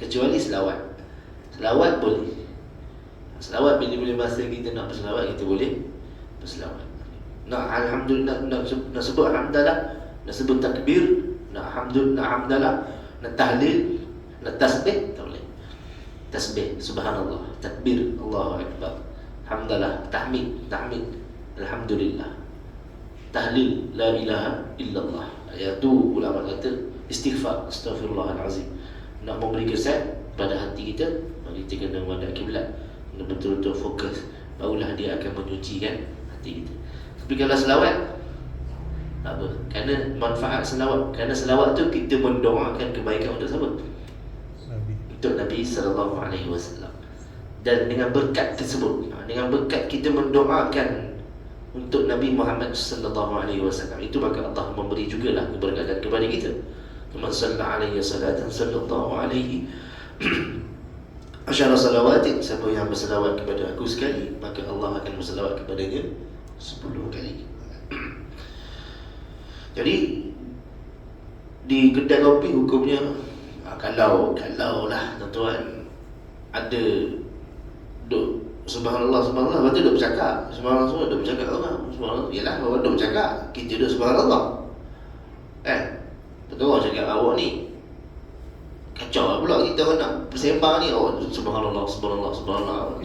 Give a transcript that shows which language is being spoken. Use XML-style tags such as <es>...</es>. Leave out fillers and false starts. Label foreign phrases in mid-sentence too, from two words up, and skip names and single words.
<ms>Kecuali selawat boleh. Selawat bila masa kita nak berselawat, kita boleh berselawat. Nak alhamdulillah, nak sebut alhamdulillah, nak sebut takbir, nak hamdalah, nak tahlil, nak tasbih, tak boleh. Tasbih, subhanallah, takbir,</ms> <ar>الله أكبر,</ar> <ms>hamdalah, tahmid, alhamdulillah, tahlil,</ms> <ar>لا إله إلا الله.</ar> <ms>Iaitu ulama kata istighfar, astaghfirullahalazim. Nak memberi kesan pada hati kita, kita kena menghadap kiblat, kena betul-betul fokus, barulah dia akan menyucikan hati kita. Tapi kalau selawat, tak apa, kerana manfaat selawat, kerana selawat tu kita mendoakan kebaikan untuk siapa? Untuk Nabi SAW. Dan dengan berkat tersebut, dengan berkat kita mendoakan untuk Nabi Muhammad SAW, itu maka Allah memberi jugalah keberkatan kepada kita.</ms> <ar>من صلى عليه صلاة صلى الله عليه عشر صلوات,</ar> <ms>siapa yang berselawat kepada aku sekali, maka Allah akan berselawat kepadanya 10 kali. Jadi di kedai kopi hukumnya, kalau lah tuan-tuan ada duk subhanallah, lepas tu duk bercakap subhanallah, semua duk bercakap orang subhanallah, yalah orang duk bercakap, kita duk subhanallah, betul orang cakap awak ni kacau lah pula, kita orang nak bersembang ni, subhanallah, subhanallah, subhanallah.</ms>